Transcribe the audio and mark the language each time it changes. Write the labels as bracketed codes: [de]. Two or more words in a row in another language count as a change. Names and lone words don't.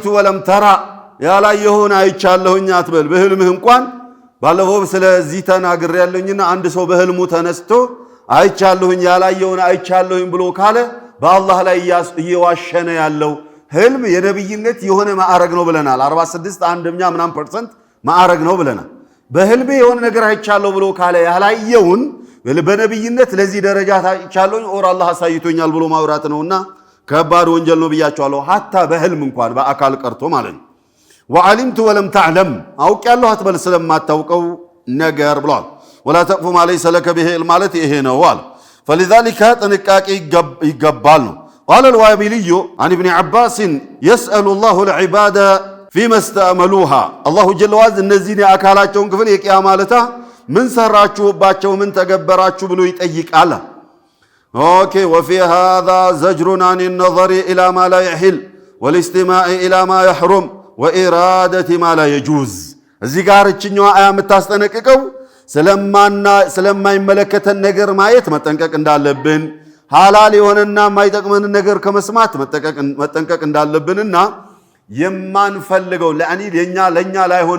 [am] ወለም ተራ ያላየሁን አይቻለሁኝ አትበል በህልምህ እንኳን ባለፈው ስለዚህ ተናግሬያለሁኝና አንድ ሰው በህልሙ ተነስቶ አይቻለሁኝ ያላየሁን አይቻለሁኝ ብሎ ካለ በአላህ ላይ እየዋሸነ ያለው ህልም የነብይነት የሆነ ማዕረግ ነው ብለናል 46 አንደኛ ምናምን % ማዕረግ ነው ብለናል በህልም የሆነ ነገር አይቻለሁ ብሎ ካለ ያላየውን በነብይነት ለዚህ ደረጃ አይቻለሁኝ ኦር አላህ አሳይቶኛል ብሎ ማውራት ነውና ከባድ ወንጀል ነው ብያቸዋለሁ ሐታ በህልም እንኳን በአካል ቀርቶ ማለት ነው [ar] وعلمت ولم تعلم [am] አውቅ ያለው አትበል ስለማታውቀው ነገር ብሏል [ar] ولا تقف ما ليس لك به [am] ማለት ይሄ ነው አለ فلذلك ጥንቃቄ ይገባል ነው [ar] قال الوابلي عن ابن عباس يسأل الله العباد فيما استعملوها الله جل وعلا [am] እነዚህን የአካላቸውን ክፍል የቂያማ ለታ ምን ሰራችሁባቸው ምን ተገበራችሁ ብሎ ይጠይቃል اوكي [ar] وفي هذا زجر عن النظر الى ما لا يحل والاستماع الى ما يحرم وإرادة ما لا يجوز [am] እዚህ ጋር እችኛዋ አያ የምታስጠነቅቀው ስለማይመለከተን ነገር ማየት መጠንቀቅ እንዳለብን ሐላል የሆነና የማይጠቅመን ነገር ከመስማት መጠንቀቅ እንዳለብንና የማንፈልገው ለኛ ላይሆን